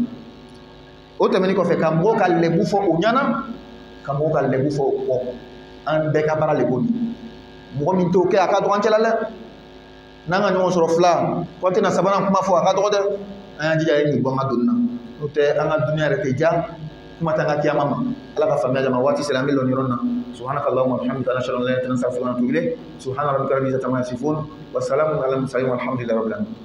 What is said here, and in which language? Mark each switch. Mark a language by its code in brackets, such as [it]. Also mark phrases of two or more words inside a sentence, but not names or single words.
[bm] O tɛmɛnen kɔfɛ ka mɔgɔw ka lɛbu fɔ o ɲɛna, ka mɔgɔw ka lɛbu fɔ o kɔ. An bɛɛ ka baara le b'o ye. Mɔgɔ min t'o kɛ a ka dɔgɔ an cɛla dɛ. N'an ka ɲɔgɔn sɔrɔ fila, ko an tɛna sabanan kuma fɔ a ka dɔgɔ dɛ. An y'an jija ye nin bɔ an ka donni na. N'o tɛ an ka duniya yɛrɛ tɛ diya, kuma tɛ an ka kiyama ma. Ala ka faamuya di a ma. Waati sera an bɛ lɔn yɔrɔ na. [ar] سبحانك اللهم وبحمدك نشهد أن لا إله إلا أنت أستغفرك وأتوب إليك. سبحان ربك رب العزة عما يصفون وسلام على المرسلين والحمد لله رب العالمين.